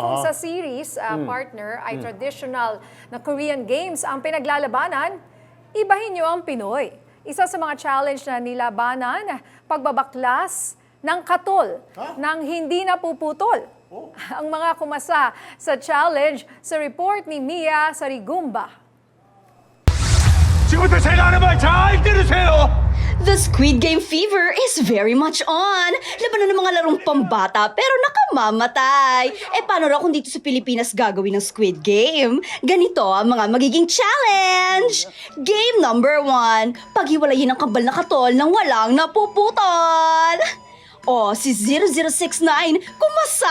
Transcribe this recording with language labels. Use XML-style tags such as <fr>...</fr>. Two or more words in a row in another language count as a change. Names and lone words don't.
<tl>Kung sa series, partner, ay traditional na</tl> <en>Korean games</en> <tl>ang pinaglalabanan, ibahin nyo ang Pinoy. Isa sa mga challenge na nilabanan, pagbabaklas ng katol, ng hindi napuputol. Ang mga kumasa sa challenge sa report ni Mia Sarigumba.</tl> <ko>지금부터 제가 하는 말 잘 들으세요.</ko> <en>The Squid Game fever is very much on.</en> <tl>Laban na ng mga larong pambata pero nakamamatay. Paano raw kung dito sa Pilipinas gagawin ng Squid Game? Ganito ang mga magiging challenge.</tl> <en>Game number 1,</en> <tl>paghiwalayin ang kabal na katol nang walang napuputol. Si 0069, kumasa.</tl>